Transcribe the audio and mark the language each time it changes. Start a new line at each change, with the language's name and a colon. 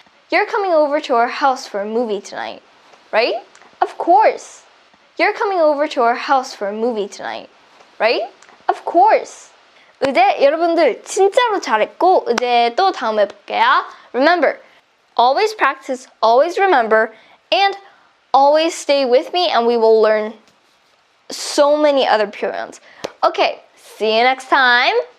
English: You're coming over to our house for a movie tonight, right? Of course. You're coming over to our house for a movie tonight, right? Of course.
Korean: 이제 여러분들 진짜로 잘했고 이제 또 다음 해볼게요.
English: Remember, always practice, always remember, and always stay with me and we will learn so many other 표현s. Okay, see you next time.